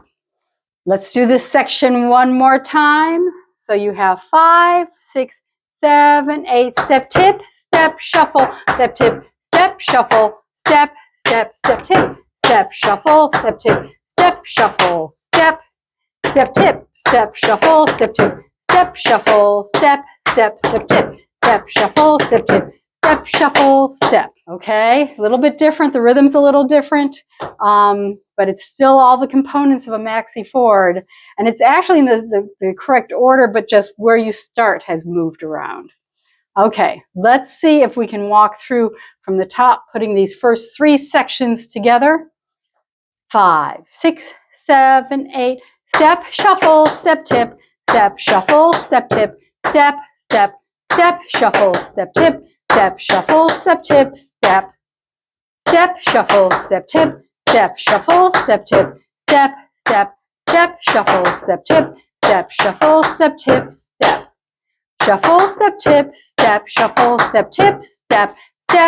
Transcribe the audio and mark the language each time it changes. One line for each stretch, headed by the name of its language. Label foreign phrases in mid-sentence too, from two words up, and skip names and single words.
English: Let's do this section one more time. So you have 5, 6, 7, 8, step, tip, step, shuffle, step, tip, step, shuffle, step, step, step, tip, step, shuffle, step, tip, step, shuffle, step, step, tip, step, shuffle, step, tip, step, shuffle, step, step, step, tip, step, shuffle, step, tip, step, shuffle, step. Okay, a little bit different. The rhythm's a little different, but it's still all the components of a maxi Ford. And it's actually in the correct order, but just where you start has moved around. Okay, let's see if we can walk through from the top, putting these first 3 sections together. 5, 6, 7, 8, step, shuffle, step, tip, step, shuffle, step, tip, step, step, step, shuffle, step, tip, step, shuffle, step, tip, step, step, shuffle, step, tip, step, shuffle, step, tip, step, step, step, shuffle, step, tip, step, shuffle, step, tip, step, shuffle, step, tip, step, shuffle, step, tip, step, step,